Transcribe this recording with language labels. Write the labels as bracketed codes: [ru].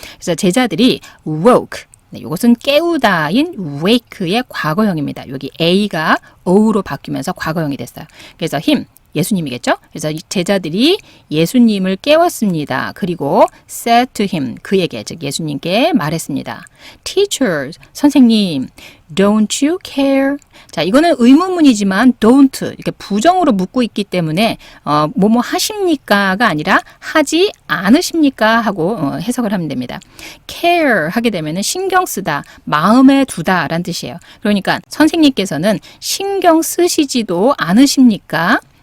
[ko] 그래서 제자들이 woke. 네, 이것은 깨우다인 wake의 과거형입니다. 여기 A가 O로 바뀌면서 과거형이 됐어요. 그래서 him, 예수님이겠죠? 그래서 이 제자들이 예수님을 깨웠습니다. 그리고 [en] said to him, [ko] 그에게, 즉 예수님께 말했습니다. [en] Teacher, [ko] 선생님, [en] don't you care? [ko] 자, 이거는 의문문이지만 don't 이렇게 부정으로 묻고 있기 때문에 뭐뭐 하십니까가 아니라 하지 않으십니까 하고 해석을 하면 됩니다. care 하게 되면은 신경 쓰다, 마음에 두다라는 뜻이에요. 그러니까 선생님께서는 신경 쓰시지도 않으십니까?